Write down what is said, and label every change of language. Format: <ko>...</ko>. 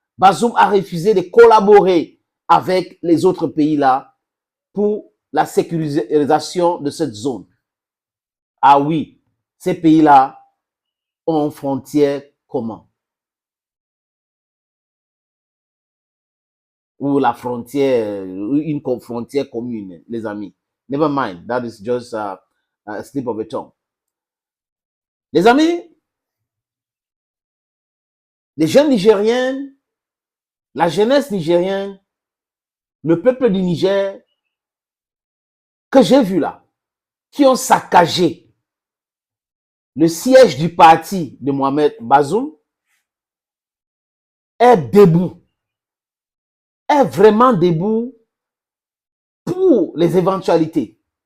<fr>Bazoum a refusé de collaborer avec les autres pays-là pour la sécurisation de cette zone. Ah oui, ces pays-là ont une frontière commune. Ou la frontière, une frontière commune, les amis.</fr> <en>Never mind, that is just a slip of a tongue.</en> <fr>Les amis, les jeunes Nigériens, la jeunesse nigérienne, le peuple du Niger, que j'ai vu là, qui ont saccagé le siège du parti de Mohamed Bazoum, est debout, est vraiment debout pour les éventualités.</fr>